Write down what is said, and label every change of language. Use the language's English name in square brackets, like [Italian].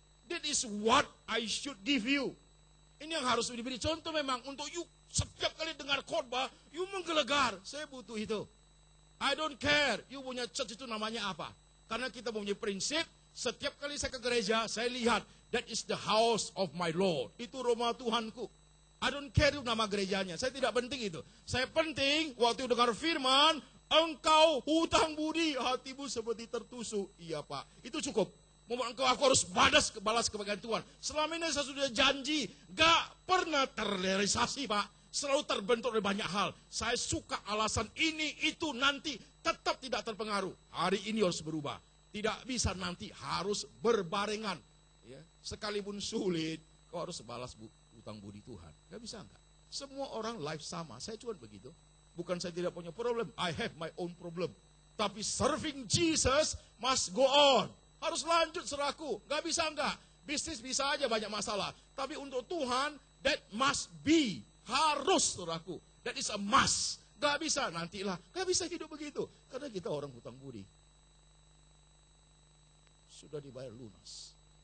[English] That is what I should give you. [Indonesian] Ini yang harus diberi contoh memang untuk you. Setiap kali dengar khotbah, you menggelegar. Saya butuh itu. [English] I don't care, [Indonesian] you punya church itu namanya apa. Karena kita punya prinsip, setiap kali saya ke gereja, saya lihat, [English] that is the house of my Lord. [Indonesian] Itu rumah Tuhanku. [English] I don't care [Indonesian] itu nama gerejanya, saya tidak penting itu. Saya penting, waktu dengar firman, engkau hutang budi, hatimu seperti tertusuk. Iya Pak, itu cukup. Engkau aku harus balas kebahagiaan Tuhan. Selama ini saya sudah janji, gak pernah terrealisasi Pak. Selalu terbentuk oleh banyak hal. Saya suka alasan ini, itu, nanti. Tetap tidak terpengaruh. Hari ini harus berubah. Tidak bisa nanti, harus berbarengan. Ya. Sekalipun sulit, kau harus balas utang budi Tuhan. Gak bisa enggak? Semua orang life sama. Saya cuma begitu. Bukan saya tidak punya problem. [English] I have my own problem. Tapi serving Jesus must go on. [Indonesian] Harus lanjut saudaraku. Gak bisa enggak? Bisnis bisa aja banyak masalah. Tapi untuk Tuhan, [English] that must be. [Indonesian] Harus saudaraku. [English] That is a must. [Indonesian] Gak bisa nantilah. Gak bisa hidup begitu. Karena kita orang hutang budi. Sudah dibayar lunas.